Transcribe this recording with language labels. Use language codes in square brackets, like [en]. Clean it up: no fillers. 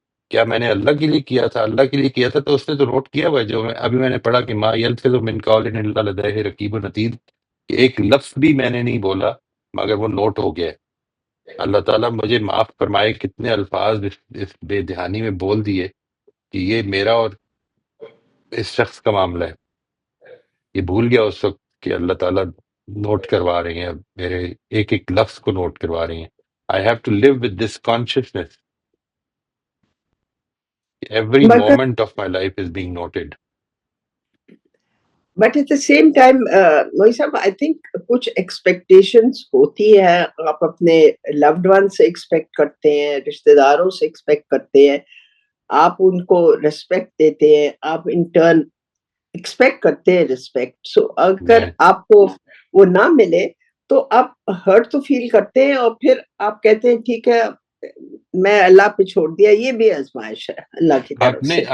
[ur] کیا میں نے اللہ کے لیے کیا تھا؟ اللہ کے لیے کیا تھا تو اس نے تو نوٹ کیا ہوا ہے، جو ابھی میں نے پڑھا کہ [ar] ما یلفظ من قول الا لدیہ رقیب عتید، [ur] کہ ایک لفظ بھی میں نے نہیں بولا مگر وہ نوٹ ہو گیا ہے۔ اللہ تعالیٰ مجھے معاف فرمائے کتنے الفاظ اس بے دہانی میں بول دیے کہ یہ میرا اور اس شخص کا معاملہ ہے، یہ بھول گیا اس وقت کہ اللہ تعالیٰ نوٹ کروا رہے ہیں، میرے ایک ایک لفظ کو نوٹ کروا رہے ہیں۔ [en] I have to live with this consciousness. Every moment of my life is being noted. [ur] But at the same time, Mohi صاحب, I think کچھ expectations ہوتی ہے، آپ اپنے loved one سے expect کرتے ہیں، رشتہ داروں سے expect کرتے ہیں، آپ ان کو respect دیتے ہیں، آپ in turn expect کرتے ہیں respect۔ So اگر آپ کو وہ نہ ملے تو آپ hurt تو feel کرتے ہیں اور پھر آپ کہتے ہیں ٹھیک ہے میں اللہ پہ چھوڑ دیا، یہ بھی آزمائش ہے اللہ کی طرف سے۔